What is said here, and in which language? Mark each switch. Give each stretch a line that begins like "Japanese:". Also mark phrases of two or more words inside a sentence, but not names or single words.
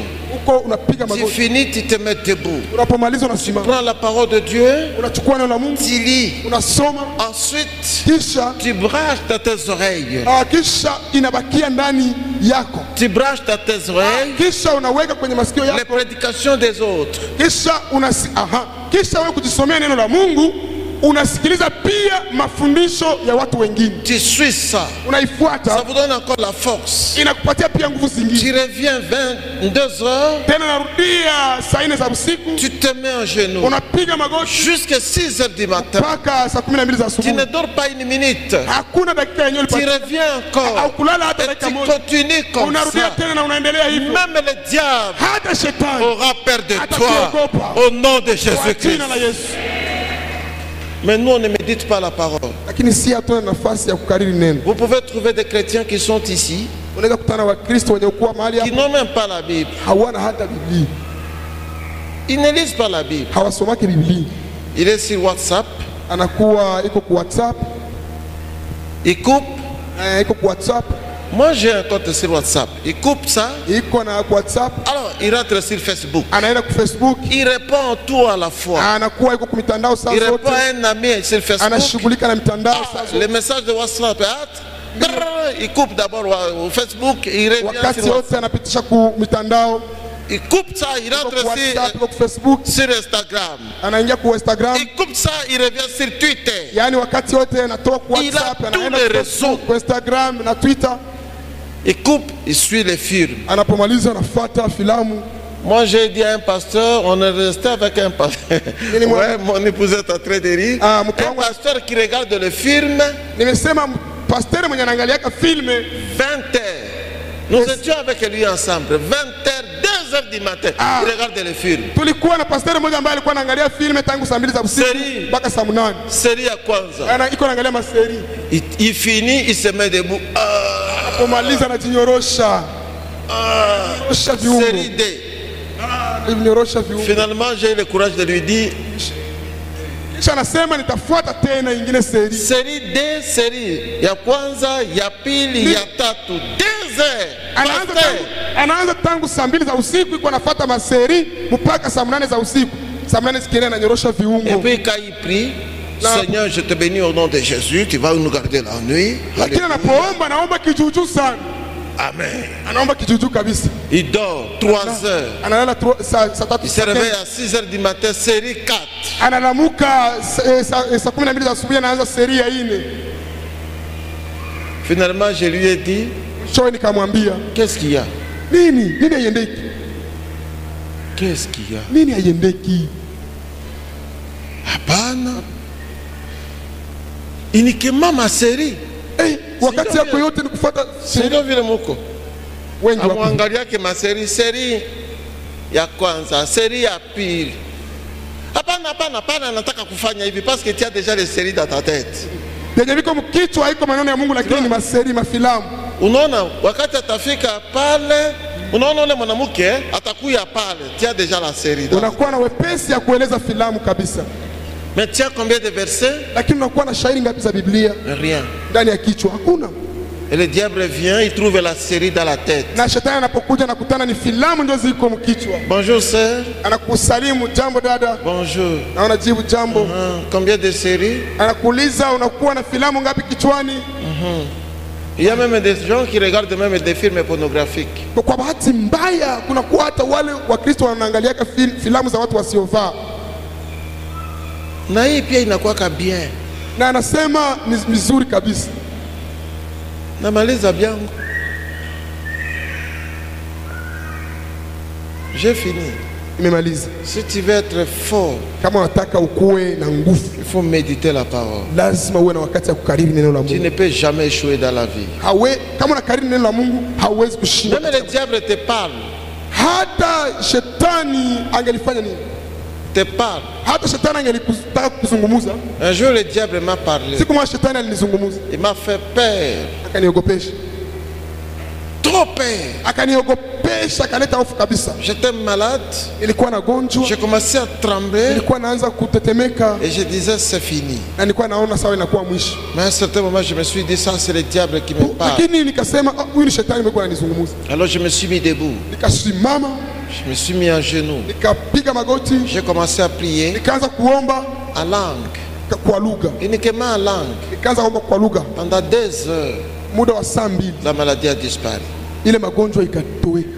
French: Tu finis, tu te mets debout. Tu prends la parole de Dieu, tu lis. Ensuite, tu branches dans tes oreilles. Tu branches dans tes oreilles les prédications des autres.
Swahili: unasikiliza pia mafundisho ya watu wengine.
French: Tu suis ça.
Swahili: Unaifuata.
French: Ça vous donne encore la force.
Swahili: Inakupatia pia nguvu zingine.
French: Tu reviens 22 heures.
Swahili: Tena narudia saa 4 za usiku.
French: Tu te mets en genoux.
Swahili: Unapiga magoti
French: jusqu'à 6 heures du matin.
Swahili: Mpaka saa 12 za asubuhi.
French: Tu ne dors pas une minute.
Swahili: Hakuna dakika yenyewe
French: tu reviens encore.
Swahili: Au kulala hata
French: et
Swahili: dakika
French: tu
Swahili: moja.
French: continues comme
Swahili: Unarudia
French: ça.
Swahili: tena na unaendelea hivyo.
French: Même le diable
Swahili: hata shetani
French: aura peur de toi
Swahili: atakuogopa.
French: au nom de
Swahili: Kwa
French: Jésus-Christ.
Swahili: jina la Yesu.
French: Mais nous, on ne médite pas la parole.
Swahili: Lakini si hatuna nafasi ya kukariri neno.
French: Vous pouvez trouver des chrétiens qui sont ici,
Swahili: Unaweza kutana Wakristo wenye kuwa mahali
French: qui
Swahili: hapa
French: n'ont même pas la Bible.
Swahili: hawana hata Biblia.
French: Ils ne lisent pas la Bible.
Swahili: Hawasomaki Biblia.
French: Il est sur WhatsApp,
Swahili: Anakuwa iko kwa WhatsApp,
French: il coupe.
Swahili: iko kwa WhatsApp,
French: Moi, j'ai un compte sur WhatsApp. Il coupe ça.
Swahili: iko na WhatsApp,
French: Alors, il rentre sur Facebook.
Swahili: anaenda kwa Facebook,
French: Il répond tout à la fois.
Swahili: anakuwa iko kwa mitandao saa
French: Il répond
Swahili: zote,
French: à un ami sur Facebook.
Swahili: anashughulika na mitandao saa zote.
French: Les messages de WhatsApp, il coupe d'abord au Facebook, il revient
Swahili: Wakati
French: sur WhatsApp.
Swahili: wote anapitisha ku mitandao,
French: Il coupe ça, il
Swahili: iko
French: rentre
Swahili: kwa WhatsApp, iko kwa Facebook,
French: sur Instagram.
Swahili: anaingia kwa Instagram.
French: Il coupe ça, il revient sur Twitter.
Swahili: Yaani wakati wote anatoka kwa
French: Il a
Swahili: WhatsApp,
French: tous
Swahili: anaenda
French: les
Swahili: kwa
French: réseaux.
Swahili: Facebook, kwa Instagram na Twitter.
French: Il coupe, il suit les films.
Swahili: Anapomaliza anafuata filamu.
French: Moi, j'ai dit à un pasteur, on est resté avec un pasteur. Ouais, mon épouse est en train de rire. Ah, Un pasteur qui regarde le film,
Swahili: Nimesema pastor mwenye anaangaliaka filme
French: 20 heures. Nous étions avec lui ensemble, 20 heures, 2 heures du matin. Ah. Il regarde le film.
Swahili: tulikuwa na pastor mmoja ambaye alikuwa anaangalia filme tangu saa 2 za usiku Seri. mpaka saa 8.
French: Série à Kwanza.
Swahili: Iko anaangalia maseri.
French: Il finit, il se met debout.
Swahili: Pomaliza anajinyorosha. Osha viungo.
French: Série D.
Swahili: Anajinyorosha viungo.
French: Finalement, j'ai eu le courage de lui dire,
Swahili: Kisha anasema nitafuata tena ingine seri.
French: série D, série.
Swahili: Ya Kwanza, ya pili, ya tatu.
French: 2 heures.
Swahili: Anaanza tangu saa 2 za usiku iko anafuata maseri mpaka saa 8 za usiku. Saa 8 zikiendelea ananyorosha
French: Et
Swahili: viungo.
French: puis quand il prie, Non. Seigneur, je te bénis au nom de Jésus, tu vas nous garder la nuit.
Swahili: Lakini Alléluia. anapoomba anaomba kijuju sana. Amen. Anaomba kijuju kabisa.
French: Il dort 3 heures.
Swahili: Analala saa 3.
French: Il se réveille à 6 heures du matin, série 4.
Swahili: Analamuka saa 12 za asubuhi anaanza seri ya 4.
French: Finalement, je lui ai dit,
Swahili: Mwishowe nikamwambia
French: qu'est-ce qu'il y a?
Swahili: nini haiendeki,
French: Qu'est-ce qu'il y a?
Swahili: nini haiendeki. Hapana.
French: Uniquement ma série.
Swahili: Wakati yako yote ni kufuata Sio vile muko. wengi wapo. Amwangalia ke ma série ya kwanza, série ya pili. Hapana, nataka kufanya hivi
French: parce que tu as déjà les séries dans ta tête.
Swahili: Yenye viko mkichwa haiko maneno ya Mungu, lakini ni maseri mafilamu. Unaona wakati atafika pale, unaona ule mwanamke atakuya pale,
French: tu as déjà la série.
Swahili: Unakuwa na wepesi ya kueleza filamu kabisa,
French: Mais tu as combien de versets?
Swahili: lakini unakuwa na shairi ngapi za Biblia
French: Rien.
Swahili: ndani ya kichwa? Hakuna.
French: Et le diable vient, il trouve la série dans la tête.
Swahili: Na shetani anapokuja nakutana ni filamu ndio ziko mkichwa.
French: Bonjour sœur.
Swahili: Anakusalimu, jambo dada.
French: Bonjour.
Swahili: Na unajibu jambo.
French: Combien de séries?
Swahili: Anakuuliza unakuwa na filamu ngapi kichwani?
French: Il y a même des gens qui regardent même des films pornographiques.
Swahili: Kwa bahati mbaya kuna kuwa hata wale Wakristo wanaangalia filamu za watu wasiovaa, Na hii pia inakuwa bien. na anasema ni vizuri kabisa. Namaliza byangu.
French: J'ai fini.
Swahili: Imemaliza.
French: Si tu veux être fort,
Swahili: Kama unataka ukue na nguvu,
French: il faut méditer la parole.
Swahili: lazima uwe na wakati ya kukariri neno la
French: Tu
Swahili: Mungu.
French: ne peux jamais échouer dans la vie.
Swahili: Kama unakariri neno la Mungu hauwezi kushinda.
French: Même le diable te parle.
Swahili: Hata shetani angelifanya nini?
French: Te parle.
Swahili: Hata shetani angelitaka kuzungumuza.
French: Un jour, le diable m'a parlé.
Swahili: Siku moja shetani alinizungumuza,
French: Il m'a fait peur.
Swahili: akaniogopesha,
French: Trop peur.
Swahili: akaniogopesha, akaleta hofu kabisa.
French: J'étais malade.
Swahili: Nilikuwa nagonjwa,
French: J'ai commencé à trembler.
Swahili: nilikuwa naanza kutetemeka,
French: Et je disais, c'est fini.
Swahili: na nilikuwa naona sawa inakuwa mwisho.
French: Mais à un certain moment, je me suis dit, ça, c'est le diable qui me parle.
Swahili: Lakini nikasema huyu ni shetani amekuwa ananizungumuza.
French: Alors, je me suis mis debout.
Swahili: Nikasimama,
French: Je me suis mis en genoux.
Swahili: nikapiga magoti,
French: J'ai commencé à prier
Swahili: nikaanza kuomba
French: en langue.
Swahili: kwa lugha,
French: Uniquement en langue.
Swahili: nikaanza kuomba kwa lugha.
French: Pendant 2 heures,
Swahili: Muda wa saa 2
French: la maladie a disparu.
Swahili: ile magonjwa ikatoweka., 'Alléluia. Amen.